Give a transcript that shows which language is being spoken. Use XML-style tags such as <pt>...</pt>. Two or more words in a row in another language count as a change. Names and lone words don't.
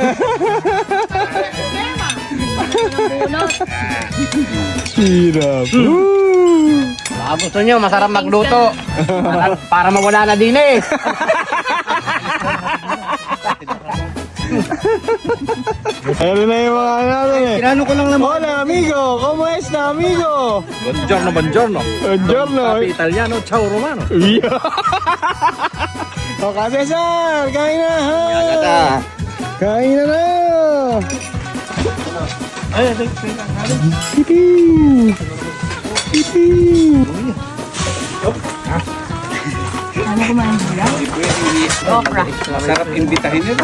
<tl>Hirap. Baka gusto nyo, masarap magluto. Para mawala na din eh. Ayun na yung mga natin eh. Kinano ko lang naman.</tl> <es>Hola amigo, ¿cómo está amigo?</es> <it>Buongiorno, buongiorno. Buongiorno. Italiano, ciao Romano.</it> <tl>Yeah. O Cesar, kain na ha. Kain na na. Pipiu. Pipiu. Masarap imbitahin nyo.</tl>